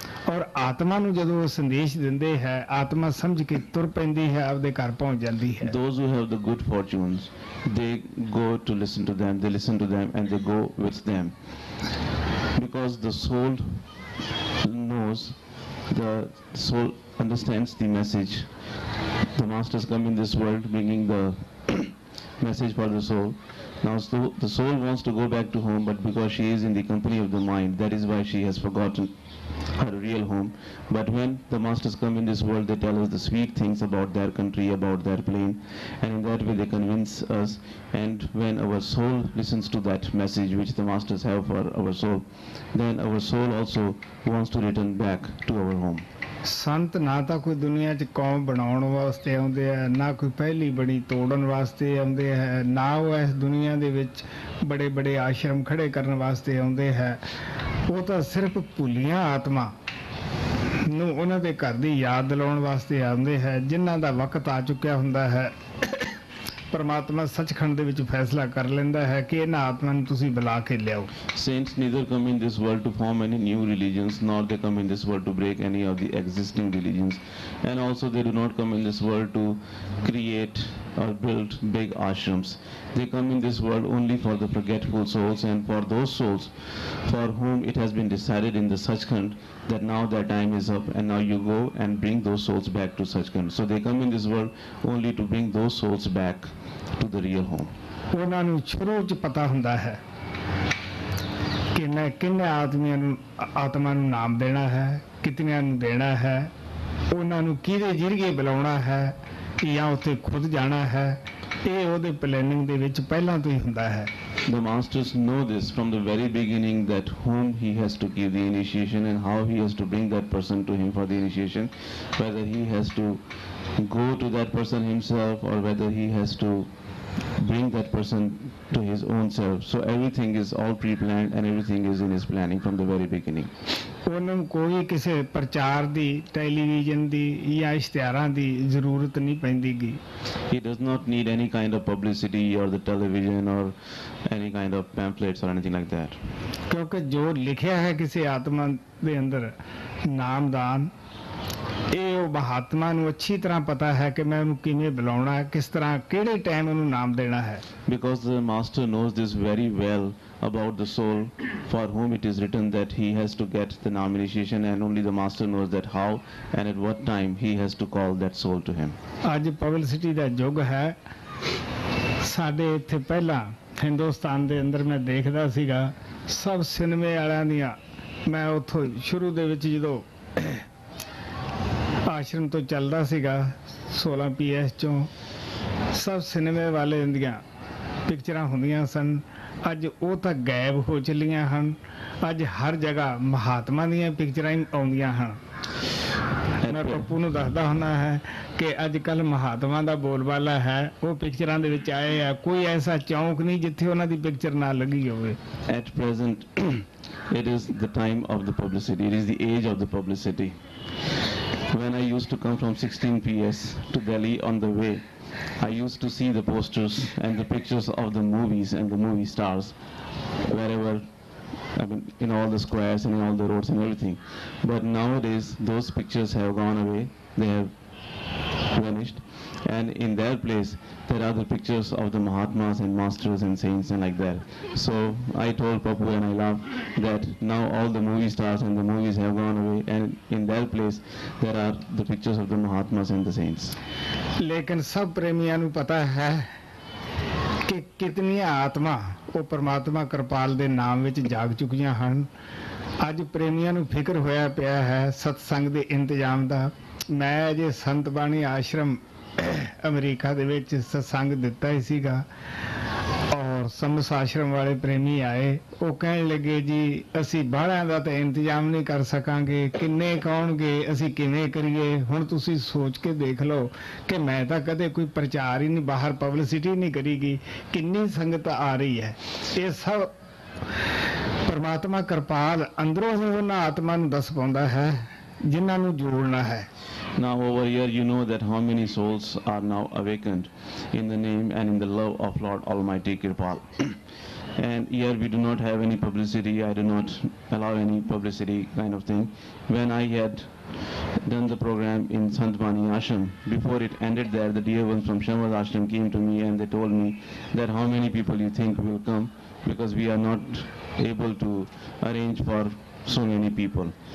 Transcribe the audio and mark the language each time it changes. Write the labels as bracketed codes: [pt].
[pa] ਔਰ ਆਤਮਾ ਨੂੰ ਜਦੋਂ ਉਹ ਸੰਦੇਸ਼ ਦਿੰਦੇ ਹੈ ਆਤਮਾ ਸਮਝ ਕੇ ਤੁਰ ਪੈਂਦੀ ਹੈ, ਆਪਦੇ ਘਰ ਪਹੁੰਚ ਜਾਂਦੀ ਹੈ। [en] Those who have the good fortunes, they go to listen to them, they listen to them and they go with them, because the soul knows, the soul understands the message. The masters come in this world bringing the message for the soul. Now the soul wants to go back to home, but because she is in the company of the mind, that is why she has forgotten her real home. But when the masters come in this world, they tell us the sweet things about their country, about their plane, and in that way they convince us. And when our soul listens to that message which the masters have for our soul, then our soul also wants to return back to our home. [pa] ਸੰਤ ਨਾ ਤਾਂ ਕੋਈ ਦੁਨੀਆ 'ਚ ਕੌਮ ਬਣਾਉਣ ਵਾਸਤੇ ਆਉਂਦੇ ਹੈ, ਨਾ ਕੋਈ ਪਹਿਲੀ ਬੜੀ ਤੋੜਨ ਵਾਸਤੇ ਆਉਂਦੇ ਹੈ, ਨਾ ਉਹ ਇਸ ਦੁਨੀਆ ਦੇ ਵਿੱਚ ਬੜੇ ਬੜੇ ਆਸ਼ਰਮ ਖੜੇ ਕਰਨ ਵਾਸਤੇ ਆਉਂਦੇ ਹੈ। ਉਹ ਤਾਂ ਸਿਰਫ ਭੁੱਲੀਆਂ ਆਤਮਾ ਨੂੰ ਉਹਨਾਂ ਦੇ ਘਰ ਦੀ ਯਾਦ ਦਿਲਾਉਣ ਵਾਸਤੇ ਆਉਂਦੇ ਹੈ, ਜਿਨ੍ਹਾਂ ਦਾ ਵਕਤ ਆ ਚੁੱਕਿਆ ਹੁੰਦਾ ਹੈ। ਪਰਮਾਤਮਾ ਸੱਚਖੰਡ ਦੇ ਵਿੱਚ ਫੈਸਲਾ ਕਰ ਲੈਂਦਾ ਹੈ ਕਿ ਇਹਨਾਂ ਆਤਮਾ ਨੂੰ ਤੁਸੀਂ ਬੁਲਾ ਕੇ ਲਿਆਓ। [en] Saints neither come in this world to form any new religions, nor they come in this world to break any of the existing religions, and also they do not come in this world to create or build big ashrams. They come in this world only for the forgetful souls, and for those souls for whom it has been decided in the Sachkhand that now their time is up and now you go and bring those souls back to Sachkhand. So they come in this world only to bring those souls back to the real home. [pa] ਉਹਨਾਂ ਨੂੰ ਸ਼ੁਰੂ 'ਚ ਪਤਾ ਹੁੰਦਾ ਹੈ ਕਿ ਮੈਂ ਕਿੰਨੇ ਆਤਮਾ ਨੂੰ ਨਾਮ ਦੇਣਾ ਹੈ, ਕਿਤਨਿਆਂ ਨੂੰ ਦੇਣਾ ਹੈ, ਉਹਨਾਂ ਨੂੰ ਕਿਹਦੇ ਜ਼ਰੀਏ ਬੁਲਾਉਣਾ ਹੈ ਜਾਂ ਉੱਥੇ ਖੁਦ ਜਾਣਾ ਹੈ। ਇਹ ਉਹਦੇ ਪਲੈਨਿੰਗ ਦੇ ਵਿੱਚ ਪਹਿਲਾਂ ਤੋਂ ਹੀ ਹੁੰਦਾ ਹੈ। [en] The masters know this from the very beginning, that whom he has to give the initiation and how he has to bring that person to him for the initiation, whether he has to go to that person himself or whether he has to bring that person to his own self. So everything is all pre-planned and everything is in his planning from the very beginning. [pa] ਉਹਨਾਂ ਨੂੰ ਕੋਈ ਕਿਸੇ ਪ੍ਰਚਾਰ ਦੀ, television ਦੀ ਜਾਂ ਇਸ਼ਤਿਹਾਰਾਂ ਦੀ ਜ਼ਰੂਰਤ ਨਹੀਂ ਪੈਂਦੀ ਗੀ। [en] He does not need any kind of publicity or the television or any kind of pamphlets or anything like that. [pa] ਕਿਉਂਕਿ ਜੋ ਲਿਖਿਆ ਹੈ ਕਿਸੇ ਆਤਮਾ ਦੇ ਅੰਦਰ ਨਾਮਦਾਨ, ਇਹ ਉਹ ਮਹਾਤਮਾ ਨੂੰ ਅੱਛੀ ਤਰ੍ਹਾਂ ਪਤਾ ਹੈ ਕਿ ਮੈਂ ਉਹਨੂੰ ਕਿਵੇਂ ਬੁਲਾਉਣਾ ਹੈ, ਕਿਸ ਤਰ੍ਹਾਂ ਕਿਹੜੇ ਟਾਈਮ ਉਹਨੂੰ ਨਾਮ ਦੇਣਾ ਹੈ। [en] Because the master knows this very well about the soul for whom it is written that he has to get the naam initiation, and only the master knows that how and at what time he has to call that soul to him. [pa] ਅੱਜ publicity ਦਾ ਯੁੱਗ ਹੈ। ਸਾਡੇ ਇੱਥੇ ਪਹਿਲਾਂ ਹਿੰਦੁਸਤਾਨ ਦੇ ਅੰਦਰ ਮੈਂ ਦੇਖਦਾ ਸੀਗਾ ਸਭ ਸਿਨੇਮੇ ਵਾਲਿਆਂ ਦੀਆਂ, ਮੈਂ ਉੱਥੋਂ ਸ਼ੁਰੂ ਦੇ ਵਿੱਚ ਜਦੋਂ ਆਸ਼ਰਮ ਤੋਂ ਚੱਲਦਾ ਸੀਗਾ 16 PS ਚੋਂ ਸਭ ਸਿਨੇਮੇ ਵਾਲੇ ਦੀਆਂ ਪਿਕਚਰਾਂ ਹੁੰਦੀਆਂ ਸਨ। ਅੱਜ ਉਹ ਤਾਂ ਗਾਇਬ ਹੋ ਚੱਲੀਆਂ ਹਨ। ਅੱਜ ਹਰ ਜਗ੍ਹਾ ਮਹਾਤਮਾ ਦੀਆਂ ਪਿਕਚਰਾਂ ਹੀ ਆਉਂਦੀਆਂ ਹਨ। ਮੈਂ ਪੱਪੂ ਨੂੰ ਦੱਸਦਾ ਹੁੰਦਾ ਹੈ ਕਿ ਅੱਜ ਕੱਲ੍ਹ ਮਹਾਤਮਾ ਦਾ ਬੋਲਬਾਲਾ ਹੈ, ਉਹ ਪਿਕਚਰਾਂ ਦੇ ਵਿੱਚ ਆਏ ਆ। ਕੋਈ ਐਸਾ ਚੌਂਕ ਨਹੀਂ ਜਿੱਥੇ ਉਹਨਾਂ ਦੀ ਪਿਕਚਰ ਨਾ ਲੱਗੀ ਹੋਵੇ। [en] At present, it is the time of the publicity. It is the age of the publicity. When I used to come from 16 PS to Delhi on the way, I used to see the posters and the pictures of the movies and the movie stars wherever, I mean, in all the squares and in all the roads and everything. But nowadays, those pictures have gone away. They have vanished. And in their place, there are the pictures of the Mahatmas and masters and saints and like that. So I told Papu and I laughed that now all the movie stars and the movies have gone away, and in their place, there are the pictures of the Mahatmas and the saints. [pa] ਲੇਕਿਨ ਸਭ ਪ੍ਰੇਮੀਆਂ ਨੂੰ ਪਤਾ ਹੈ ਕਿ ਕਿਤਨੀਆਂ ਆਤਮਾ ਉਹ ਪਰਮਾਤਮਾ ਕਿਰਪਾਲ ਦੇ ਨਾਮ ਵਿੱਚ ਜਾਗ ਚੁੱਕੀਆਂ ਹਨ। ਅੱਜ ਪ੍ਰੇਮੀਆਂ ਨੂੰ ਫਿਕਰ ਹੋਇਆ ਪਿਆ ਹੈ ਸਤਸੰਗ ਦੇ ਇੰਤਜ਼ਾਮ ਦਾ। ਮੈਂ ਅਜੇ ਸੰਤ ਬਾਣੀ ਆਸ਼ਰਮ ਅਮਰੀਕਾ ਦੇ ਵਿੱਚ ਸਤਸੰਗ ਦਿੱਤਾ ਹੀ ਸੀਗਾ, ਔਰ ਸਮਸ ਆਸ਼ਰਮ ਵਾਲੇ ਪ੍ਰੇਮੀ ਆਏ। ਉਹ ਕਹਿਣ ਲੱਗੇ ਜੀ ਅਸੀਂ ਬਾਹਰਾਂ ਦਾ ਤਾਂ ਇੰਤਜ਼ਾਮ ਨਹੀਂ ਕਰ ਸਕਾਂਗੇ, ਕਿੰਨੇ ਕੌਣਗੇ, ਅਸੀਂ ਕਿਵੇਂ ਕਰੀਏ। ਹੁਣ ਤੁਸੀਂ ਸੋਚ ਕੇ ਦੇਖ ਲਓ ਕਿ ਮੈਂ ਤਾਂ ਕਦੇ ਕੋਈ ਪ੍ਰਚਾਰ ਹੀ ਨਹੀਂ, ਬਾਹਰ ਪਬਲਿਸਿਟੀ ਨਹੀਂ ਕਰੀਗੀ, ਕਿੰਨੀ ਸੰਗਤ ਆ ਰਹੀ ਹੈ। ਇਹ ਸਭ ਪਰਮਾਤਮਾ ਕਿਰਪਾਲ ਅੰਦਰੋਂ ਹੀ ਉਹਨਾਂ ਆਤਮਾ ਨੂੰ ਦੱਸ ਪਾਉਂਦਾ ਹੈ ਜਿਨ੍ਹਾਂ ਨੂੰ ਜੋੜਨਾ ਹੈ। [en] Now over here you know that how many souls are now awakened in the name and in the love of Lord Almighty Kirpal. And here we do not have any publicity. I do not allow any publicity kind of thing. When I had done the program in Sant Bani Ashram, before it ended there, the dear ones from Shamad Ashram came to me and they told me that how many people you think will come, because we are not able to arrange for so many people.